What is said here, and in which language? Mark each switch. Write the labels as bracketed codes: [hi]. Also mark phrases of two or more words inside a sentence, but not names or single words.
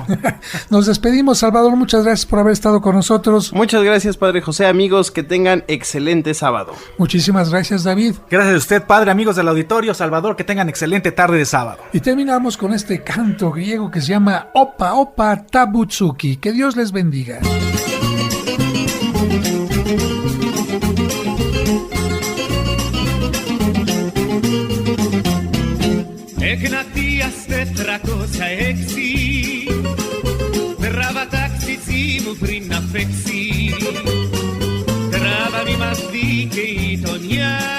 [es] Nos despedimos, Salvador, muchas gracias por haber estado con nosotros. Muchas gracias, Padre José. Amigos, que tengan excelente sábado. Muchísimas gracias, David. Gracias a usted, Padre, amigos del auditorio. Salvador, que tengan excelente tarde de sábado. Y terminamos con este canto griego que se llama Opa Opa Tabutsuki. Que Dios les bendiga. [el] Εκνατίας 406 Τράβα ταξίτσι μου πριν να φέξει Τράβα μη μας δει και η γειτονιά